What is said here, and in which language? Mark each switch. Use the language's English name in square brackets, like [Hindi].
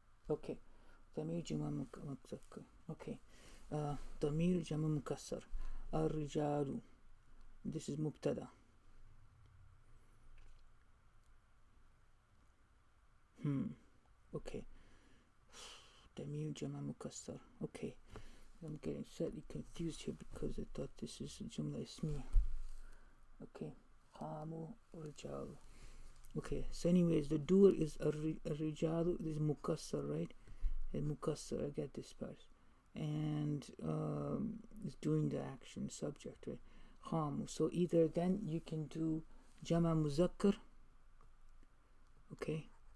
[Arabic] Okay, ضمير جمع مذكر. Okay, ضمير جمع مكسر. [English] الرجال, this is مبتدا. [Arabic] Okay, ضمير جمع مكسر. [English] Okay, I'm getting slightly confused here because I thought this is جملة اسمية. [Arabic] Okay, قاموا رجال. [English] Okay, so anyways, the doer is الرجال, this is mukassar, right? And mukassar, I get this part. And it's doing the action, subject, right? Khamu. So either then you can do jama muzakkar. Okay.